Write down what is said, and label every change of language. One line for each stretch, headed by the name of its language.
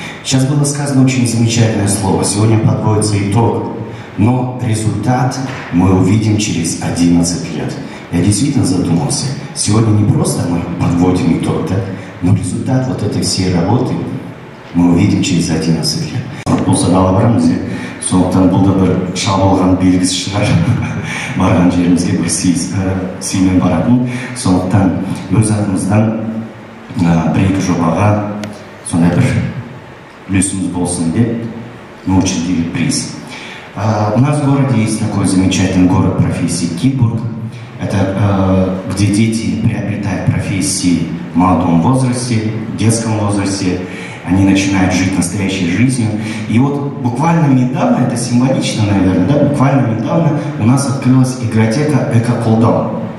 Russian: Сейчас было сказано очень замечательное слово. Сегодня подводится итог. Но результат мы увидим через 11 лет. Я действительно задумался. Сегодня не просто мы подводим итог, да? Но результат вот этой всей работы мы увидим через 11 лет.
Kazakh: Болса дала барамыз, сондықтан бұл да бір шабылған белгісі шығар. Барған жерімізге бір сыймен баратын. Сондықтан өз атымыздан бір-екі жобаға сондай бір үлесіміз болсын деп
Russian: мы учредили приз. У нас в городе есть такой замечательный город профессии Китбург. Это где дети приобретают профессии в молодом возрасте, в детском возрасте. Они начинают жить настоящей жизнью. И вот буквально недавно, это символично, наверное, да, буквально недавно у нас открылась игротека «Эко-Колдау».